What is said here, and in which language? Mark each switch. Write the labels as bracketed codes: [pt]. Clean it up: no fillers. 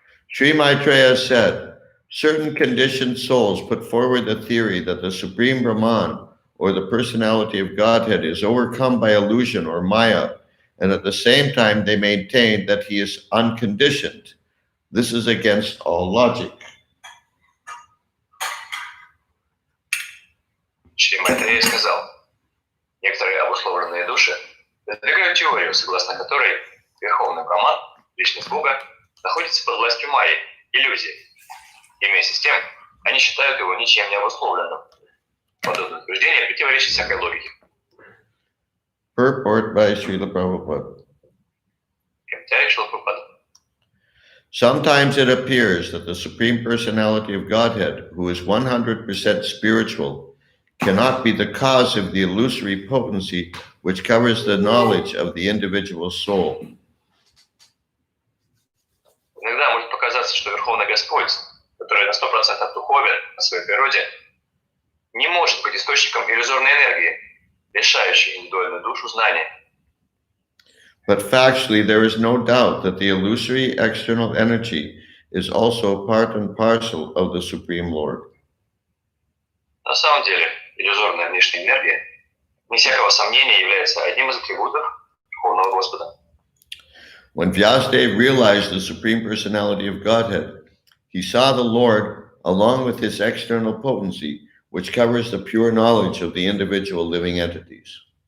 [en] Sri Maitreya said, certain conditioned souls put forward the theory that the Supreme Brahman, or the personality of Godhead, is overcome by illusion or Maya, and at the same time they maintain that he is unconditioned. This is against all logic. [ru] Шри Майтрея сказал, некоторые обусловленные души выдвигают теорию, согласно которой Верховный Браман, личность Бога, находится под властью Майи, иллюзии. И вместе с тем, они считают его ничем не обусловленным. Подобное утверждение противоречит всякой логике. [en] Purport by Srila Prabhupada. [ru] Комментарий Шрила Прабхупады. [en] Sometimes it appears that the Supreme Personality of Godhead, who is 100% spiritual, cannot be the cause of the illusory potency which covers the knowledge of the individual soul. [ru] Иногда может показаться, что Верховный Господь, который на 100% духовен по своей природе, не может быть источником иллюзорной энергии, лишающей индивидуальную душу знания. [en] But factually, there is no doubt that the illusory external energy is also part and parcel of the Supreme Lord. [ru] На самом деле, иллюзорная внешняя энергия, не всякого сомнения, является одним из атрибутов Верховного Господа. [en] When Vyasadeva realized the Supreme Personality of Godhead, he saw the Lord along with his external potency, which covers the pure knowledge of the individual living entities.